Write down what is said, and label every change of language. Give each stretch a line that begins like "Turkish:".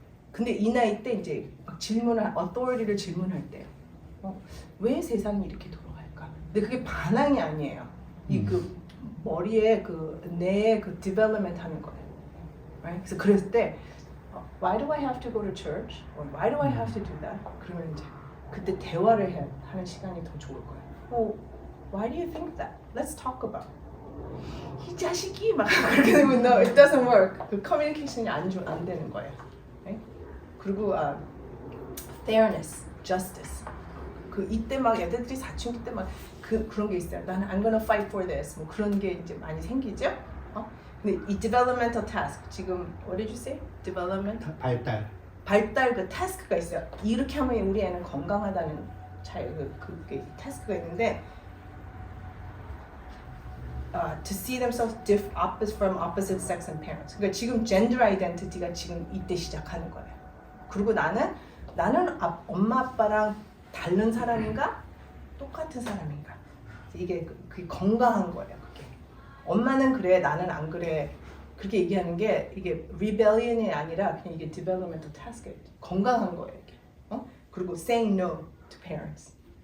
Korean: 근데 이 나이 때 이제 막 authority를 질문할 때요. 왜 세상이 이렇게 돌아갈까? 근데 그게 반항이 아니에요. 이 그 머리에 그 뇌의 그 development 하는 거예요.
English: Right?
Korean: 그래서 그랬을 때
English: Why do I have to go to church? Or why do I have to do that?
Korean: 그러면 이제 그때 대화를 하는 시간이 더 좋을 거예요.
English: Why do you think that? Let's talk about.
Korean: 이 자식이 막 그렇게 되면
English: no, it doesn't work.
Korean: 그 커뮤니케이션이 안 되는 거예요. Right? 그리고 fairness, justice. 그 이때 막 애들이 사춘기 때 막 그런 게 있어요. 나는
English: I'm gonna fight for this.
Korean: 뭐 그런 게 이제 많이 생기죠. 근데 이
English: developmental task
Korean: 지금
English: what did you say?
Korean: development 발달 그 타스크가 있어요. 이렇게 하면 우리 애는 건강하다는 그게 타스크가 있는데
English: to see themselves from opposite sex and parents.
Korean: 그러니까 지금 gender identity가 지금 이때 시작하는 거예요. 그리고 나는 엄마 아빠랑 다른 사람인가 똑같은 사람인가 이게 그게 건강한 거예요. 그게 엄마는 그래 나는 안 그래 그렇게 얘기하는 게 이게 rebellion이 아니라 그냥 이게 developmental task예요. 건강한 거예요. 이게. 그리고
English: saying no to parents.